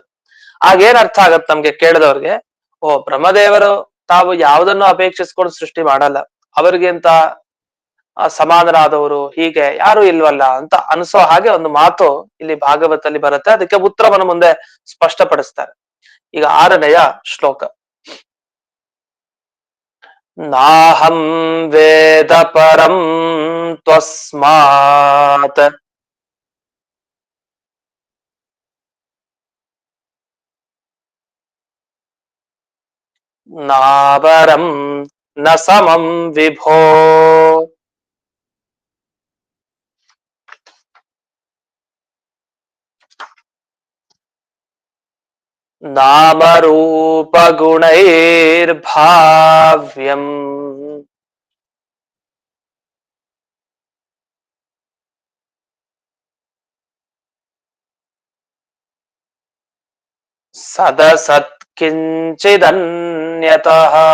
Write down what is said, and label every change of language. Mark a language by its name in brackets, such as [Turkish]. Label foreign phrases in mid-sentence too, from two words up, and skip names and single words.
[Kannada] ಆಗೇನ್ ಅರ್ಥ ಆಗತ್ತೆ ನಮ್ಗೆ ಕೇಳಿದವ್ರಿಗೆ, ಓ ಬ್ರಹ್ಮದೇವರು ತಾವು ಯಾವುದನ್ನು ಅಪೇಕ್ಷಿಸ್ಕೊಂಡು ಸೃಷ್ಟಿ ಮಾಡಲ್ಲ, ಅವರಿಗಿಂತ ಸಮಾನರಾದವರು ಹೀಗೆ ಯಾರು ಇಲ್ವಲ್ಲ ಅಂತ ಅನ್ಸೋ ಹಾಗೆ ಒಂದು ಮಾತು ಇಲ್ಲಿ ಭಾಗವತಲ್ಲಿ ಬರುತ್ತೆ. ಅದಕ್ಕೆ ಉತ್ತರವನ್ನು ಮುಂದೆ ಸ್ಪಷ್ಟಪಡಿಸ್ತಾರೆ. ಈಗ 6ನೆಯ ಶ್ಲೋಕ. [Sanskrit] ನಾಹಂ ವೇದ ಪರಂ ತ್ವಸ್ಮಾತ್ ನಾವರಂ ನ ಸಮಂ ವಿಭೋ ನಾಮರೂಪಗುಣೈರ್ಭಾವ್ಯಂ ಸದಸತ್ ಕಿಂಚಿದನ್ಯತಃ.